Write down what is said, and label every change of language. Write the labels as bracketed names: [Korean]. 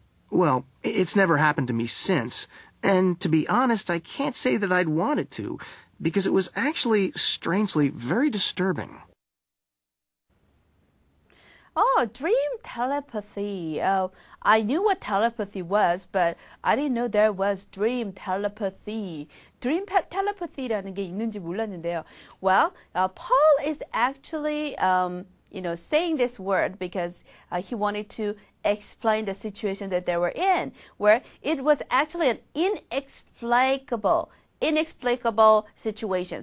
[English] Well, it's never happened to me since, and to be honest, I can't say that I'd want it to, because it was actually, strangely, very disturbing. Oh, dream telepathy. I knew what telepathy was, but I didn't know there was dream telepathy. [Korean] Dream telepathy라는 게 있는지 몰랐는데요. [English] Well, Paul is actually, saying this word because he wanted to explain the situation that they were in, where it was actually an inexplicable situation.